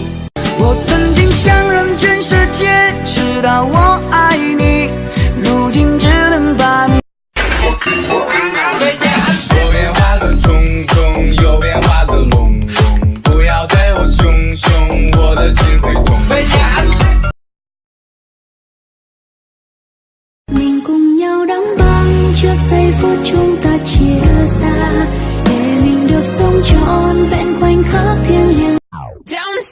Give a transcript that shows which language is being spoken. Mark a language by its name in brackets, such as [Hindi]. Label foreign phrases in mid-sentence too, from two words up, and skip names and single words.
[Chinese] 我曾经想让全世界知道我爱你，如今只能把你。左边画个虫虫，右边画个龙龙，不要对我凶凶，我的心会痛。 [Vietnamese] Mình cùng nhau đóng băng trước giây phút chúng ta chia xa, để mình được sống trọn vẹn khoảnh khắc thiêng liêng.